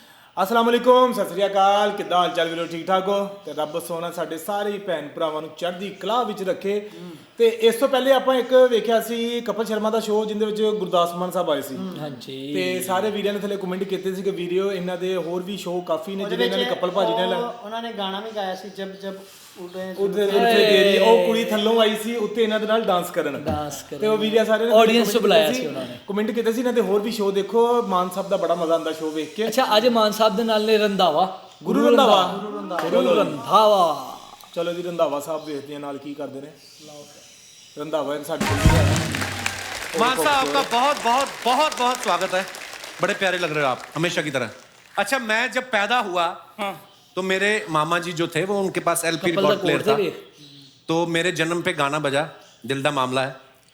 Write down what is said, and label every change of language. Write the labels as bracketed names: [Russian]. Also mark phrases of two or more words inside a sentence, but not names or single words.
[Arabic] السلام عليكم [Punjabi] ਸਤ ਸ੍ਰੀ ਅਕਾਲ ਕਿੱਦਾਂ ਹਾਲ ਚਾਲ ਵੀਰੋ ਠੀਕ ਠਾਕ ਹੋ ਤੇ ਰੱਬ ਸੋਹਣਾ ਸਾਡੇ ਸਾਰੇ ਭੈਣ ਭਰਾਵਾਂ ਨੂੰ ਚੜ੍ਹਦੀ ਕਲਾ ਵਿੱਚ ਰੱਖੇ ਤੇ ਇਸ ਤੋਂ ਪਹਿਲੇ ਆਪਾਂ ਇੱਕ ਵੇਖਿਆ ਸੀ ਕਪਲ ਸ਼ਰਮਾ ਦਾ ਸ਼ੋਅ ਜਿੰਦੇ ਵਿੱਚ ਗੁਰਦਾਸ ਮਾਨ ਸਾਹਿਬ ਆਏ ਸੀ ਹਾਂਜੀ ਤੇ ਸਾਰੇ ਵੀਰਾਂ ਨੇ ਥੱਲੇ ਕਮੈਂਟ ਕੀਤੇ ਸੀ ਕਿ ਵੀਡੀਓ ਇਹਨਾਂ ਦੇ ਹੋਰ ਵੀ ਸ਼ੋਅ ਕਾਫੀ ਨੇ ਜਿਹੜੇ ਇਹਨਾਂ ਨੇ ਕਪਲ ਭਾਜੀ ਨੇ ਉਹਨਾਂ ਨੇ ਗਾਣਾ ਵੀ ਗਾਇਆ ਸੀ ਜਬ ਜਬ ਉਹਦੇ ਤੇਰੀ ਉਹ ਕੁੜੀ ਥੱਲੋਂ ਆਈ ਸੀ ਉੱਤੇ ਇਹਨਾਂ ਦੇ ਨਾਲ ਡਾਂਸ ਕਰਨ ਤੇ ਉਹ ਵੀਡੀਓ ਸਾਰੇ ਆਡੀਅנס ਨੂੰ ਬੁਲਾਇਆ ਸੀ ਉਹਨਾਂ ਨੇ ਕਮੈਂਟ ਕੀਤੇ ਸੀ ਇਹਨਾਂ ਦੇ ਹੋਰ ਵੀ ਸ਼ੋਅ ਦੇਖੋ ਮਾਨ ਸਾਹਿਬ ਦਾ ਬੜਾ ਮਜ਼ਾ ਆਉਂਦਾ ਸ਼ੋਅ ਵੇਖ ਕੇ ਅੱਛਾ ਅੱਜ ਮਾਨ ਸਾਹਿਬ ਦੇ ਨਾਲ ਨੇ ਰੰਧਾਵਾ ਗੁਰੂ ਰੰਧਾਵਾ ਚਲੋ ਜੀ ਰੰਧਾਵਾ ਸਾਹਿਬ ਵੇਖਦੇ ਆ ਨਾਲ ਕੀ ਕਰਦੇ ਨੇ ਰੰਧਾਵਾ ਸਾਡੀ [Hindi] मान साहब आपका बहुत बहुत बहुत बहुत स्वागत है। बड़े प्यारे लग रहे हो आप हमेशा की तरह। अच्छा मैं जब पैदा हुआ तो मेरे मामा जी जो थे वो उनके पास एलपी रिकॉर्ड प्लेयर था, तो मेरे जन्म पे गाना बजा दिल दा मामला है।